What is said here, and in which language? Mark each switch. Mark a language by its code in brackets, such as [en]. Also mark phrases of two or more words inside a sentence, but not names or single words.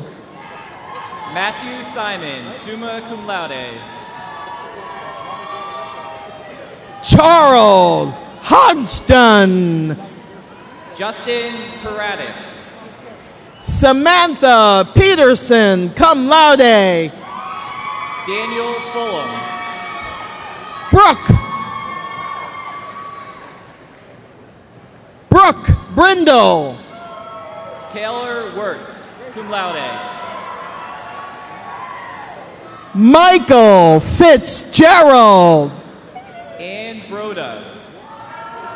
[en] Matthew Simon, [la] summa cum laude. [en] Charles Hodgdon. Justin Paratis. Samantha Peterson, [la] cum laude. [en] Daniel Fulham. Brooke Brindle. Taylor Wirtz, [la] cum laude. [en] Michael Fitzgerald. Ann Broda.